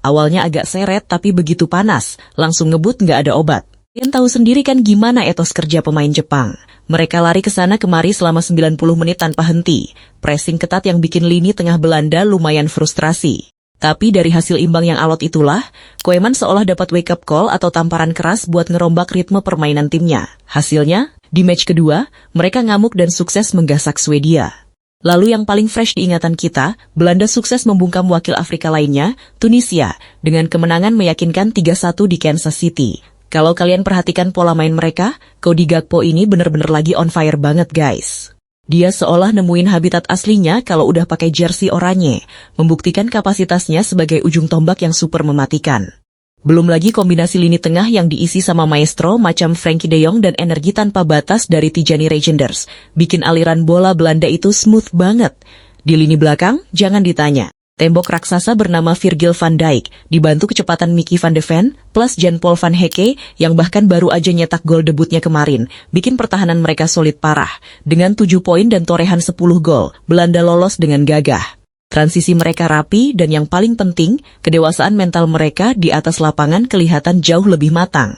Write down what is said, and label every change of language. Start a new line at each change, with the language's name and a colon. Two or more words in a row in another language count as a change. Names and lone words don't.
Indonesian: Awalnya agak seret tapi begitu panas, langsung ngebut nggak ada obat. Kalian tahu sendiri kan gimana etos kerja pemain Jepang. Mereka lari ke sana kemari selama 90 menit tanpa henti. Pressing ketat yang bikin lini tengah Belanda lumayan frustrasi. Tapi dari hasil imbang yang alot itulah, Koeman seolah dapat
English: wake up call
Indonesian: atau tamparan keras buat ngerombak ritme permainan timnya. Hasilnya, di match kedua, mereka ngamuk dan sukses menggasak Swedia. Lalu yang paling fresh di ingatan kita, Belanda sukses membungkam wakil Afrika lainnya, Tunisia, dengan kemenangan meyakinkan 3-1 di Kansas City. Kalau kalian perhatikan pola main mereka, Cody Gakpo ini bener-bener lagi
English: on fire
Indonesian: banget guys. Dia seolah nemuin habitat aslinya kalau udah pakai jersey oranye, membuktikan kapasitasnya sebagai ujung tombak yang super mematikan. Belum lagi kombinasi lini tengah yang diisi sama maestro macam Frenkie de Jong dan energi tanpa batas dari Tijani Reijnders, bikin aliran bola Belanda itu smooth banget. Di lini belakang, jangan ditanya. Tembok raksasa bernama Virgil van Dijk, dibantu kecepatan Mickey van de Ven, plus Jan-Paul van Hecke yang bahkan baru aja nyetak gol debutnya kemarin, bikin pertahanan mereka solid parah. Dengan 7 poin dan torehan 10 gol, Belanda lolos dengan gagah. Transisi mereka rapi dan yang paling penting, kedewasaan mental mereka di atas lapangan kelihatan jauh lebih matang.